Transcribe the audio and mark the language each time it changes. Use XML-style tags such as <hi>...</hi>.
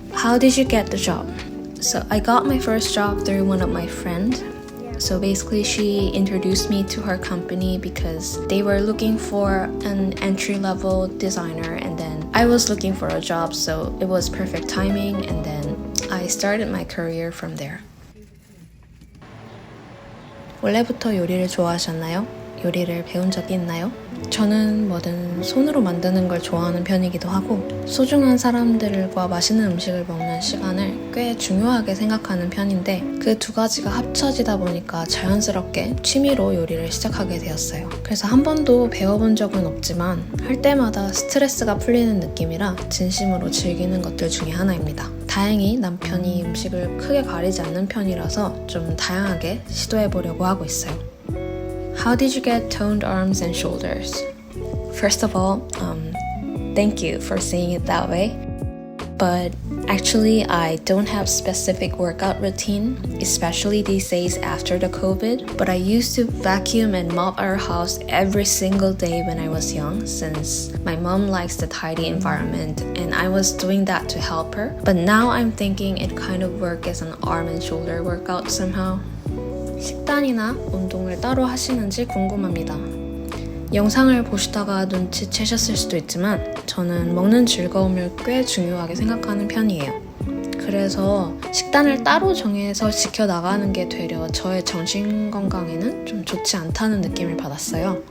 <en>How did you get the job? So I got my first job through one of my friends. So basically she introduced me to her company because they were looking for an entry-level designer and then I was looking for a job, so it was perfect timing and then I started my career from there.</en> <ko>원래부터 요리를 좋아하셨나요? 요리를 배운 적이 있나요? 저는 뭐든 손으로 만드는 걸 좋아하는 편이기도 하고 소중한 사람들과 맛있는 음식을 먹는 시간을 꽤 중요하게 생각하는 편인데 그 두 가지가 합쳐지다 보니까 자연스럽게 취미로 요리를 시작하게 되었어요. 그래서 한 번도 배워본 적은 없지만 할 때마다 스트레스가 풀리는 느낌이라 진심으로 즐기는 것들 중에 하나입니다. 다행히 남편이 음식을 크게 가리지 않는 편이라서 좀 다양하게 시도해보려고 하고 있어요.</ko> <en>How did you get toned arms and shoulders? First of all, thank you for saying it that way. But actually, I don't have specific workout routine, especially these days after the COVID. But I used to vacuum and mop our house every single day when I was young, since my mom likes the tidy environment, and I was doing that to help her. But now I'm thinking it kind of works as an arm and shoulder workout somehow.</en> <ko>식단이나 운동을 따로 하시는지 궁금합니다. 영상을 보시다가 눈치채셨을 수도 있지만 저는 먹는 즐거움을 꽤 중요하게 생각하는 편이에요. 그래서 식단을 따로 정해서 지켜나가는 게 되려 저의 정신 건강에는 좀 좋지 않다는 느낌을 받았어요.</ko>